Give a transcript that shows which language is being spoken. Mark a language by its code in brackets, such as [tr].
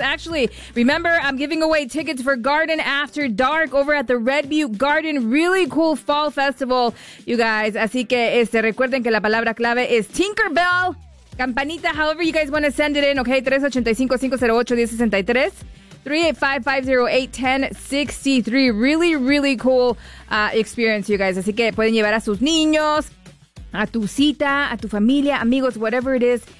[en] Actually, remember, I'm giving away tickets for Garden After Dark over at the Red Butte Garden. Really cool fall festival, you guys. [es] Así que recuerden que la palabra clave es Tinkerbell. [en] Campanita, however you guys want to send it in, okay? 385-508-1063. 385-508-1063. Really, really cool experience, you guys. [es] Así que pueden llevar a sus niños, a tu cita, a tu familia, amigos, [en] whatever it is.